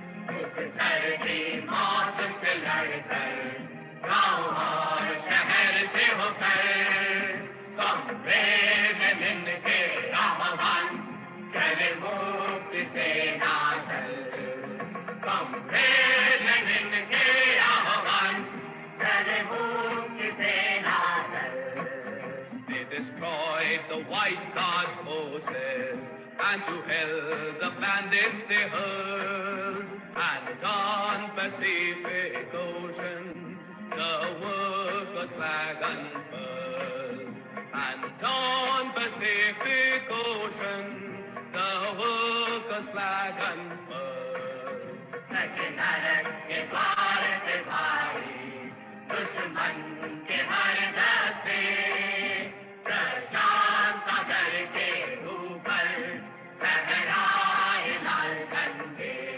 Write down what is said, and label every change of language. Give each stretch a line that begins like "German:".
Hindi: भूख सर्दी मौत से लड़कर, गाँव और शहर से होकर, कॉमरेड लेनिन के आह्वान चले मुक्ति सेना दल। कॉमरेड लेनिन के आह्वान चले मुक्ति सेना दल।
English: They destroyed the White Guard forces, and to hell the bandits they hurled, and on Pacific Ocean the workers' flag unfurled, and on Pacific Ocean the workers' flag unfurled.
Hindi: नरक के द्वार पे भारी, दुश्मन के हर दस्ते, प्रशांत सागर के ऊपर लहराए लाल झंडे।